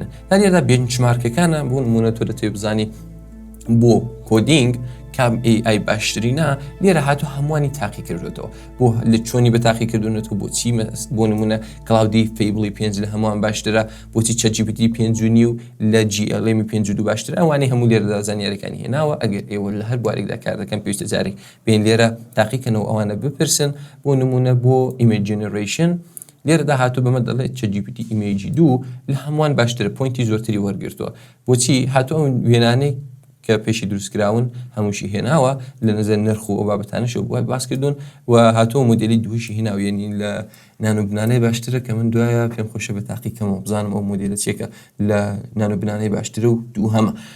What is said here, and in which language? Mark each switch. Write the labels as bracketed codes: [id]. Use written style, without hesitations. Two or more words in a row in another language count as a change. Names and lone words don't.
[ckb] لێرەدا بێنچمارکەکانە بۆ نمونە تۆ دەتوێت بزانی بۆ کۆدینگ کام AI باشترینە لێرە هاتو هەمووانی تاقی کردوێتەوە بۆ لە چۆنی بە تاقی کردوونەوە بۆچی بۆ نمونە کلاودی فیبلی 5 لە هەمووان باشترە بۆچی ChatGPT 5.9 لە GLM 5.2 باشترە ئەوانەی هەموو لێرەدا زانیاریەکانی هێناوە ئەگەر ئێوە لە هەر بوارێکدا کار دەکەن پێویستە جارێک بین لێرە تاقیکەنەوە ئەوانە بپرسن بۆ نمونە بۆ [en] image generation [ckb] لێرەدا هاتوو بەمە دەڵێت ChatGPT image 2 لە هەمووان باشترە پوینتی زۆرتری وەرگرتووە بۆچی هاتوو ئەو وێنانەی کە پێشی دروستکراون هەمووشی هێناوە لە نظر نرخ و ئەو بابەتانەش بۆ باس کردوون و هاتووە مۆدیلی دووشی هێناوە یعنی لە نانۆبنانەی باشترە کە من دوایە پێم خۆشە بە تاقیکەمەوە بزانم ئەو مۆدیلە چێکە لە نانۆبنانەی باشترە و دوو هەمە